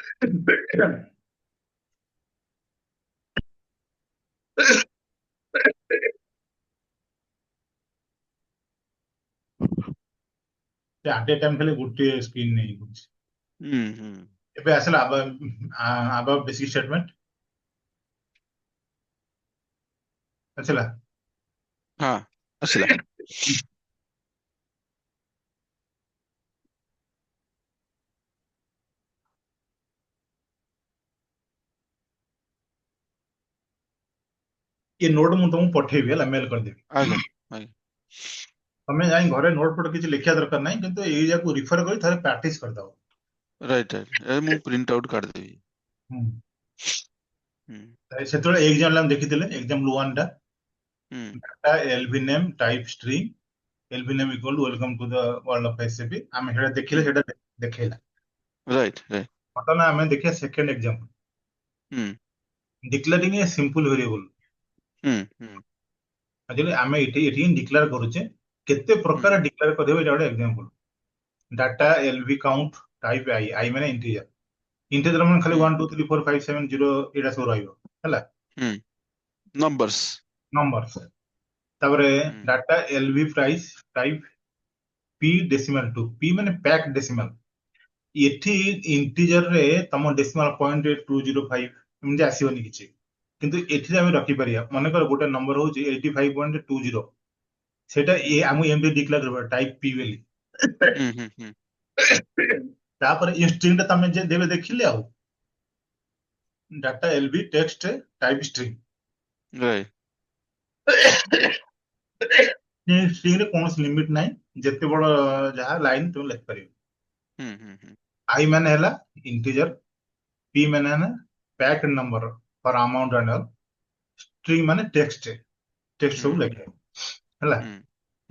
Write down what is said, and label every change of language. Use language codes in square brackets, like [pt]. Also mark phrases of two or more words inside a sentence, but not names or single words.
[en] at a time [or] ଖାଲି ଗୋଟେ ସ୍କ୍ରିନ୍ ନେଇ କରୁଛି। ହୁଁ ହୁଁ ଏବେ ଆସିଲା ଆବ [en] basic statement [or] ଆସିଲା। ହଁ ଆସିଲା [hi] ये नोट [or] ମୁଁ ତମକୁ ପଠେଇବି ହେଲା, ମେଲ କରିଦେବି। ଆଜ୍ଞା ଆଜ୍ଞା ତମେ ଯାଇ ଘରେ ନୋଟ ଫୋଟ କିଛି ଲେଖିବା ଦରକାର ନାହିଁ, କିନ୍ତୁ ଏଇ ଯାକୁ ରିଫର କରି ଥରେ ପ୍ରାକ୍ଟିସ କରିଦବ। [en] right right [or] ଏ ମୁଁ [en] print out [or] କାଢିଦେବି ହୁଁ। ହୁଁ ସେତେବେଳେ ଏକ୍ସାମ୍ପଲ ଆମେ ଦେଖିଥିଲେ, ଏକ୍ସାମ୍ପଲ 1 ଟା ହୁଁ [en] data lv name type string lv name equal to welcome to the world of SAP, [or] ଆମେ ସେଟା ଦେଖିଲେ, ସେଟା ଦେଖେଇଲା। [en] right right [or] ବର୍ତ୍ତମାନ ଆମେ ଦେଖିବା [en] second example, [or] ହୁଁ [en] declaring a simple variable. [or] ହୁଁ ହୁଁ ଆକ୍ଚୁଆଲି ଆମେ ଏଠି ଏଠି ଡିକ୍ଲେୟାର କରୁଛେ, କେତେ ହୁଁ ପ୍ରକାର ଡିକ୍ଲେୟାର କରିହେବ ଏଇଟା ଗୋଟେ ଏକ୍ସାମ୍ପଲ। [en] data lv count type i, i माने integer, integer [or] ମାନେ ଖାଲି ହୁଁ 1 2 3 4 5 7 0 ଏଇଟା ସବୁ ରହିବ ହେଲା, ହୁଁ ନମ୍ବର୍ସ ନମ୍ବର। ତାପରେ ହୁଁ [en] data lv price type p decimal 2, p ମାନେ pack decimal. [or] ଏଠି ଇଣ୍ଟିଜର ରେ ତମ ଡେସିମାଲ 0.205 ଏମିତି ଆସିବନି କିଛି, କିନ୍ତୁ ଏଥିରେ ଆମେ ରଖିପାରିବା। ମନେକର ଗୋଟେ ନମ୍ବର ହଉଛି 85.20, ସେଟା ଏ ଆମକୁ ଏମିତି ଡିକ୍ଲେୟାର କରିବା ଟାଇପ ପି ବୋଲି। ହୁଁ ହୁଁ ହୁଁ ତାପରେ ଏ ଷ୍ଟ୍ରିଙ୍ଗ ଟା ତମେ ଦେବେ ଦେଖିଲେ, ଆଉ [en] data lv text type string, [or] ରାଇଟ स्ट्रिंग ରେ କୌଣସି ଲିମିଟ ନାହିଁ, ଯେତେ ବଡ ଯାହା ଲାଇନ ତମେ ଲେଖିପାରିବ। ହୁଁ ହୁଁ ହୁଁ आई ମାନେ ହେଲା ଇଣ୍ଟିଜର, पी ମାନେ ହେଲା [en] packed number for amount and all, [or] स्ट्रिंग ମାନେ [en] text, text [or] ହୁଁ ସବୁ ଲେଖେ ହେଲା। ହୁଁ ହୁଁ